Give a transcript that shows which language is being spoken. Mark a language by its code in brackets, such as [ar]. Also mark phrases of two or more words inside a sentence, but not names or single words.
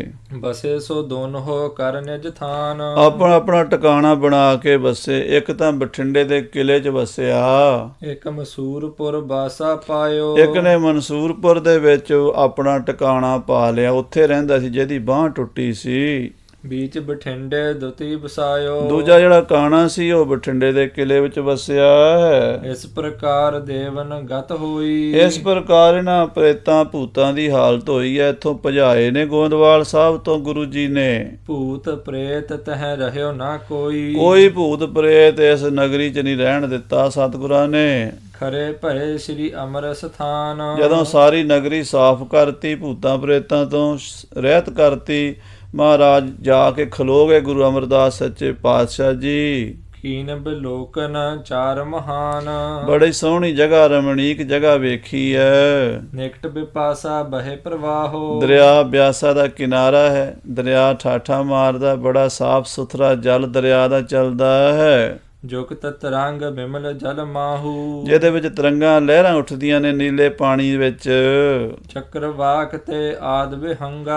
[bra] ਬਸੇ ਸੋ ਦੋਨੋਂ ਕਰ ਨਿਜ ਥਾਨ। [pa] ਆਪਣਾ ਆਪਣਾ ਟਿਕਾਣਾ ਬਣਾ ਕੇ ਬਸੇ। ਇੱਕ ਤਾਂ ਬਠਿੰਡੇ ਦੇ ਕਿਲੇ 'ਚ ਵਸਿਆ, [bra] ਇੱਕ ਮਸੂਰਪੁਰ ਬਾਸਾ ਪਾਇਓ। [pa] ਇੱਕ ਨੇ ਮਨਸੂਰਪੁਰ ਦੇ ਵਿੱਚ ਆਪਣਾ ਟਿਕਾਣਾ ਪਾ ਲਿਆ, ਉੱਥੇ ਰਹਿੰਦਾ ਸੀ ਜਿਹਦੀ ਬਾਂਹ ਟੁੱਟੀ ਸੀ। [bra] बीच बठिंडे दुती बसायो। [pa] ਦੂਜਾ ਜਿਹੜਾ ਕਾਣਾ ਸੀ ਉਹ ਬਠਿੰਡੇ ਦੇ ਕਿਲੇ ਵਿੱਚ ਵਸਿਆ ਹੈ। [bra] इस प्रकार देवन गत होई। [pa] ਇਸ ਪ੍ਰਕਾਰ ਇਹਨਾਂ ਪ੍ਰੇਤਾਂ ਭੂਤਾਂ ਦੀ ਹਾਲਤ ਹੋਈ ਹੈ। ਇੱਥੋਂ ਭਜਾਏ ਨੇ ਗੋਇੰਦਵਾਲ ਸਾਹਿਬ ਤੋਂ ਗੁਰੂ ਜੀ ਨੇ। [bra] भूत प्रेत तह रह्यो ना कोई। [pa] ਕੋਈ ਭੂਤ ਪ੍ਰੇਤ ਇਸ ਨਗਰੀ 'ਚ ਨਹੀਂ ਰਹਿਣ ਦਿੱਤਾ ਸਤਿਗੁਰਾਂ ਨੇ। [bra] खरे भये श्री अमर स्थान। [pa] ਜਦੋਂ ਸਾਰੀ ਨਗਰੀ ਸਾਫ਼ ਕਰਤੀ, ਭੂਤਾਂ ਪ੍ਰੇਤਾਂ ਤੋਂ ਰਹਿਤ ਕਰਤੀ, ਮਹਾਰਾਜ ਜਾ ਕੇ ਖਲੋ ਗਏ ਗੁਰੂ ਅਮਰਦਾਸ ਸੱਚੇ ਪਾਤਸ਼ਾਹ ਜੀ। [bra] कीन बिलोकन चार महान। [pa] ਬੜੀ ਸੋਹਣੀ ਜਗ੍ਹਾ, ਰਮਣੀਕ ਜਗ੍ਹਾ ਵੇਖੀ ਹੈ। निकट बिपासा बहे प्रवाहो। ਦਰਿਆ ਬਿਆਸਾ ਦਾ ਕਿਨਾਰਾ ਹੈ। ਦਰਿਆ ਠਾਠਾ ਮਾਰਦਾ, ਬੜਾ ਸਾਫ਼ ਸੁਥਰਾ ਜਲ ਦਰਿਆ ਦਾ ਚੱਲਦਾ ਹੈ। [bra] ਜੁਗਤ ਤਰੰਗ ਬਿਮਲ ਜਲ ਮਾਹੂ [pa] ਜਿਹਦੇ ਵਿੱਚ ਤਰੰਗਾਂ ਲਹਿਰਾਂ ਉੱਠਦੀਆਂ ਨੇ ਨੀਲੇ ਪਾਣੀ ਵਿੱਚ। [bra] ਚੱਕਰਵਾਕ ਤੇ ਆਦ ਵਿਹੰਗਾ